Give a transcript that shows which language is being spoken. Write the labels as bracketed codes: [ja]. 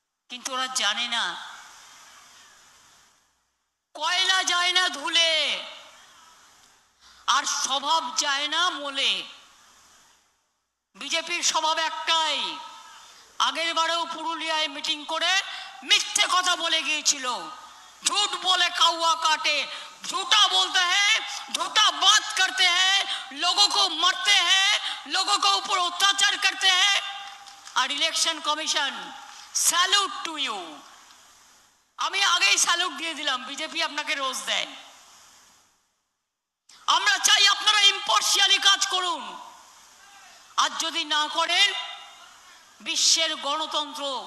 [bn] কিন্তু ওরা জানে না, কয়লা যায় না ধুলে, আর স্বভাব যায় না মোলে। বিজেপির স্বভাব একটাই, আগের বারেও পুরুলিয়ায় মিটিং করে মিথ্যে কথা বলে গিয়েছিল। [hi] झूठ बोले कौवा काटे, झूठा बोलते हैं, झूठा बात करते हैं, लोगों को मरते हैं, लोगों को ऊपर अत्याचार करते हैं। और election commission [bn] salute to you. আমি আগেই স্যালুট দিয়ে দিলাম, বিজেপি আপনাকে রোজ দেয়। আমরা চাই আপনারা ইম্পার্শিয়ালি কাজ করুন। আর যদি না করেন, বিশ্বের গণতন্ত্র